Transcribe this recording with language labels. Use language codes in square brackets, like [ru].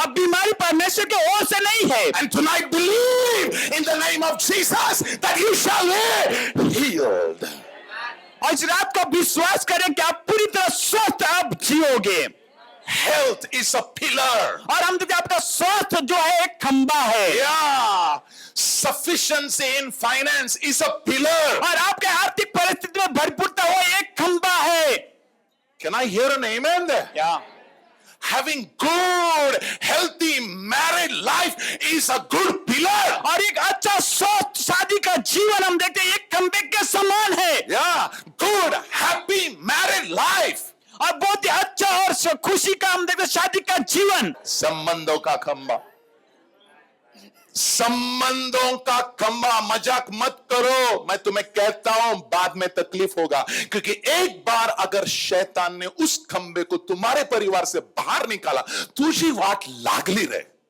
[hi] अब बीमारी परमेश्वर के ओर से नहीं है। [en] And tonight believe in the name of Jesus that you shall be healed. [hi] और इस रात को विश्वास करें कि आप पूरी तरह स्वस्थ अब जियोगे। [en] Health is a pillar. [hi] और हम देखते हैं आपका स्वास्थ्य जो है एक खंबा है, [en] Yeah. Sufficiency in finance is a pillar. [hi] और आपके आर्थिक परिस्थिति में भरपूरता हो एक खंबा है। [en] Can I hear an amen there? [hi] क्या? [en] Having good, healthy married life is a good pillar. [hi] और एक अच्छा स्वस्थ शादी का जीवन हम देखते हैं एक खंबे के समान है। [en] Yeah. Good, happy married life. [hi] और बहुत ही अच्छा और खुशी का हम देखते हैं शादी का जीवन। संबंधों का खंबा. संबंधों का खंबा. मजाक मत करो. मैं तुम्हें कहता हूं बाद में तकलीफ होगा, क्योंकि एक बार अगर शैतान ने उस खंबे को तुम्हारे परिवार से बाहर निकाला, [mr] तुझी वाट लागली रहे.